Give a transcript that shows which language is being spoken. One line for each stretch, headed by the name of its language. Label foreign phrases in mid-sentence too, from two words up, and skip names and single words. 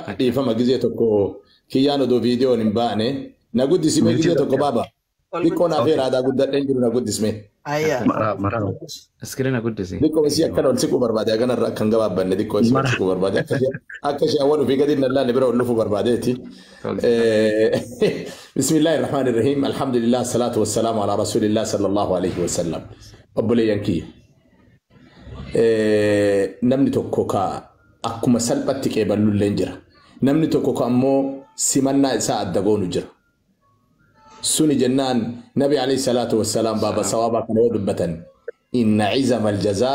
Oromo: dhiifama gizee tokko kiyyaan odoo viidiyoon hin baane na guddisime gizee tokko baaba xiqqoo naaf iraadaa guddadheen jiru na guddisme Iskiriina guddisi. xiqqoo isii akkana ol siquu barbaade aganarra akkan gabaabbanne xiqqoo isii ol siquu barbaade akka ishee awwalu fi gadi nallaan bira ol lufuu barbaadeeti
Arabic: بسم الله الرحمن الرحيم الحمد لله الصلاة والسلام على رسول الله صلى الله عليه وسلم
Oromo: obboleeyyan kiyya namni tokko ka akkuma salphatti qeeballulleen jira namni tokko ka ammoo simannaa isaa adda goonu jira suni jennaan
Arabic: النبي عليه الصلاة والسلام
Oromo: baaba sawaabaa kana yoo dubbatan
Arabic: إن عظم الجزاء